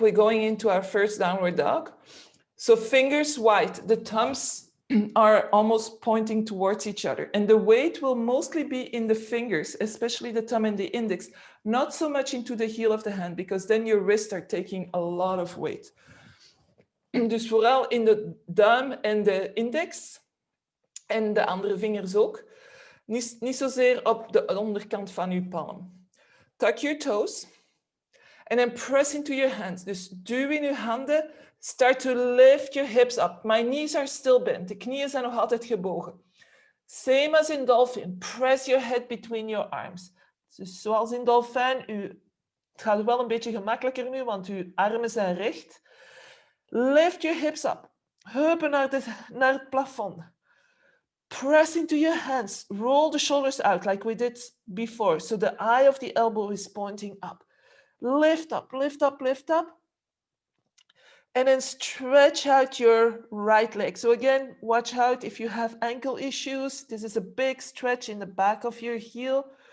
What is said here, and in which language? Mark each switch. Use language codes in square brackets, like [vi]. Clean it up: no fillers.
[en] We're going into our first downward dog. So fingers wide, the thumbs are almost pointing towards each other. And the weight will mostly be in the fingers, especially the thumb and the index, not so much into the heel of the hand, because then your wrists are taking a lot of weight. [nl] Dus vooral in de duim en de index en de andere vingers ook. Niet zozeer op de onderkant van uw palm. [en] Tuck your toes. And then press into your hands. [nl] Dus duw in uw handen. [en] Start to lift your hips up. My knees are still bent. [nl] De knieën zijn nog altijd gebogen. [en] Same as in dolphin. Press your head between your arms. [nl] Dus zoals in dolfijn. Het gaat wel een beetje gemakkelijker nu, want uw armen zijn recht. [en] Lift your hips up. [nl] Heupen naar het plafond. [en] Press into your hands. Roll the shoulders out like we did before. So the eye of the elbow is pointing up. Lift up, lift up, lift up. And then stretch out your right leg. So again, watch out if you have ankle issues. This is a big stretch in the back of your heel.